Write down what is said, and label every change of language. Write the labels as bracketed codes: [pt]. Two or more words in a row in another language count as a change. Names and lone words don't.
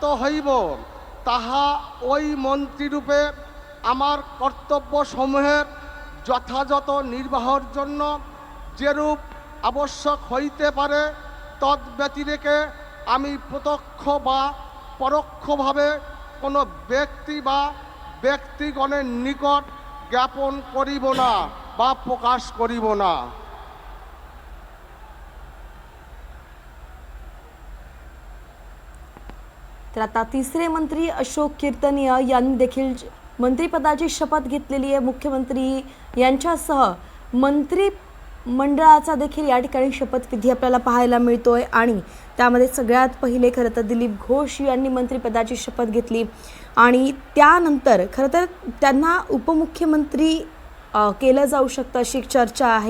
[bn] হইব তাহা ওই মন্ত্রীরূপে আমার কর্তব্যসমূহের যথাযথ নির্বাহের জন্য যেরূপ আবশ্যক হইতে পারে তদ্ব্যতিরেকে আমি প্রত্যক্ষ বা পরোক্ষভাবে কোনো ব্যক্তি বা ব্যক্তিগণের নিকট জ্ঞাপন করিব না বা প্রকাশ করিব না। [mr] तर आता तिसरे मंत्री अशोक कीर्तनिया यांनी देखील मंत्रिपदाची शपथ घेतलेली आहे। मुख्यमंत्री यांच्यासह मंडळाचा देखील या ठिकाणी शपथविधी आपल्याला पाहायला मिळतोय आणि त्यामध्ये सगळ्यात पहिले खरं तर दिलीप घोष यांनी मंत्रिपदाची शपथ घेतली आणि त्यानंतर खरं तर त्यांना उपमुख्यमंत्री केलं जाऊ शकतं अशी एक चर्चा आहे.